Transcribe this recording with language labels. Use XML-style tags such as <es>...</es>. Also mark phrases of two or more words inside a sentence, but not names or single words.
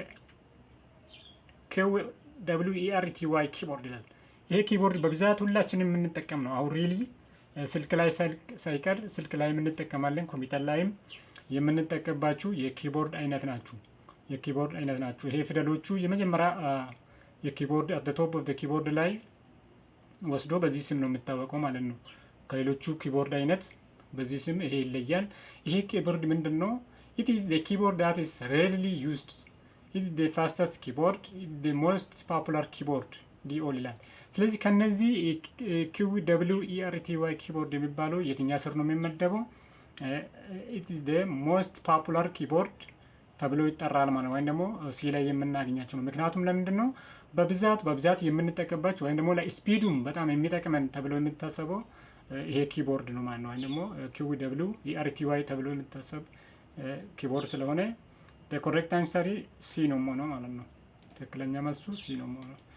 <am>KWERTY ኪቦርድ ይላል። ይሄ ኪቦርድ በብዛት ሁላችንም የምንጠቀም ነው። አሁን ሪሊ ስልክ ላይ ሳይቀር ስልክ ላይ የምንጠቀማለን፣ ኮምፒውተር ላይም የምንጠቀምባችሁ የኪቦርድ አይነት ናችሁ። ይሄ ፊደሎቹ የመጀመሪያ የኪቦርድ</am> <en>at the top of the keyboard</en> <am>ላይ ወስዶ በዚህ ስም ነው የምታወቀው ማለት ነው። ከሌሎቹ ኪቦርድ አይነት በዚህ ስም ይሄ ይለያል። ይሄ ኪቦርድ ምንድን ነው?</am> <en>it is the keyboard that is rarely used, it is the fastest keyboard, it is the most popular keyboard</en> <am>ዲኦል ይላል። ስለዚህ ከነዚህ KWERTY ኪቦርድ የሚባለው የትኛ ስር ነው የሚመደበው?</am> <en>it is the most popular keyboard</en> <am>ተብሎ ይጠራል ማለት ነው። ወይም ደግሞ ሲ ላይ የምናገኛቸው ነው። ምክንያቱም ለምንድን ነው በብዛት የምንጠቀምባቸው ወይም ደግሞ ለስፒዱም በጣም የሚጠቅመን ተብሎ የሚታሰበው ይሄ ኪቦርድ ነው ማለት ነው። ወይም ደግሞ KWERTY ተብሎ የሚታሰብ ኪቦርድ ስለሆነ</am> <en>correct answer</en> <am>ሲ ነው የሚሆነው ማለት ነው። ትክክለኛ መልሱ ሲ ነው የሚሆነው።</am>